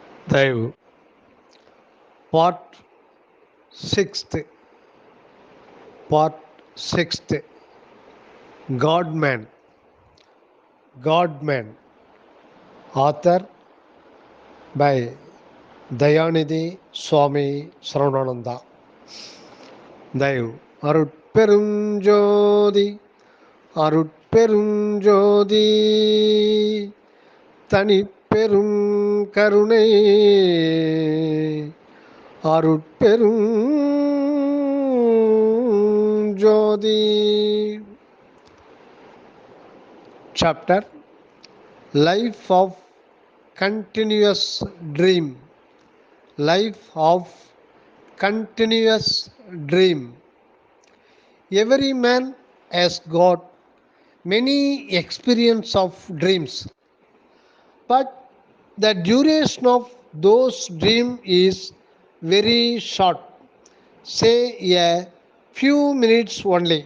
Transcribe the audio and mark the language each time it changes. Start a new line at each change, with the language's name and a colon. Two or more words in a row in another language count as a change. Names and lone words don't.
English: Dive part sixth part sixth godman godman author by Dayanidhi சுவாமி சரவணானந்தா.
Tamil: தயவு அருட்பெருஞ்சோதி அருட்பெருஞ்சோதி தனிப்பெரும் கருணை அருட்பெரும் ஜோதி.
English: Chapter Life of Continuous Dream. Life of Continuous Dream. Every man has got many experience of dreams, but the duration of those dreams is very short, say a few minutes only.